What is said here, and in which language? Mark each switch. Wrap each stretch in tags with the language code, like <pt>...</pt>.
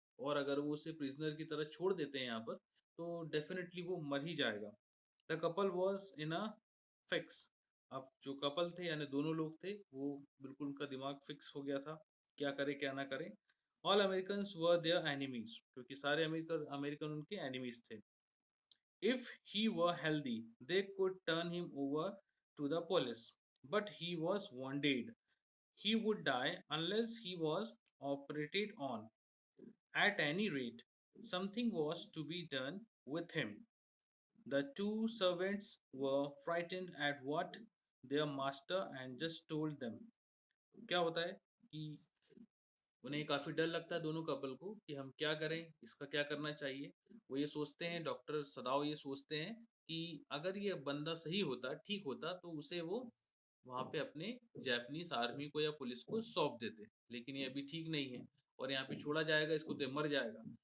<hi>और अगर वो उसे प्रिजनर की तरह छोड़ देते हैं यहाँ पर तो डेफिनेटली वो मर ही जाएगा।</hi> <en>The couple was in a fix.</en> <hi>अब जो कपल थे यानी दोनों लोग थे वो बिल्कुल उनका दिमाग फिक्स हो गया था, क्या करे क्या ना करे।</hi> <en>all American were their enemies,</en> <hi>क्योंकि सारे अमेरिकन अमेरिकन उनके एनिमीज थे।</hi> <en>If he were healthy, they could turn him over to the police. But he was wounded. He would die unless he was operated on. At any rate, something was to be done with him. The two servants were frightened at what their master and just told them.</en> <hi>क्या होता है कि उन्हें काफ़ी डर लगता है दोनों कपल को कि हम क्या करें, इसका क्या करना चाहिए। वो ये सोचते हैं, डॉक्टर सदाव ये सोचते हैं कि अगर ये बंदा सही होता, ठीक होता, तो उसे वो वहां पे अपने जापानीज आर्मी को या पुलिस को सौंप देते, लेकिन ये अभी ठीक नहीं है और यहाँ पे छोड़ा जाएगा इसको तो ये मर जाएगा।</hi>